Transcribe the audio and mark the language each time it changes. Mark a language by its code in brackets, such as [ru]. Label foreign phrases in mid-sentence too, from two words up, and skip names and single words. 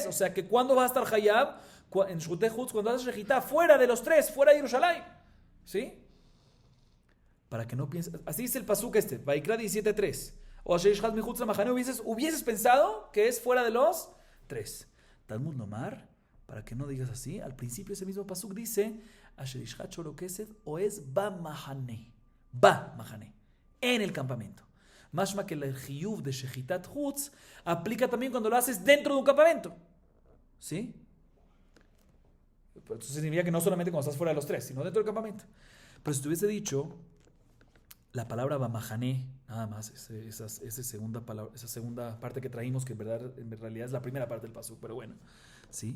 [es] O sea que cuando va a estar Hayab, en [he] שחוטי חוץ, [es] cuando hace Shechitá, fuera de los 3, fuera de Jerusalén. ¿Sí? Para que no pienses. Así dice el pasuk este, Vaikra 17:3. [he] או אשר ישחט מחוץ למחנה, [es] hubieses pensado que es fuera de los 3. [he] תלמוד לומר, [es] para que no digas así, al principio ese mismo pasuk dice [he] אשר ישחט שור כשב או עז ב מחנה. ב מחנה. [es] En el campamento. Mashma que el Jiyuv de [he] שחיטת חוץ [es] aplica también cuando lo haces dentro de un campamento. ¿Sí? Pero eso significa que no solamente cuando estás fuera de los 3, sino dentro del campamento. Pero si te hubiese dicho la palabra Bamahané, nada más, esa segunda parte que traímos, que en realidad es la primera parte del pasuk, pero bueno, ¿sí?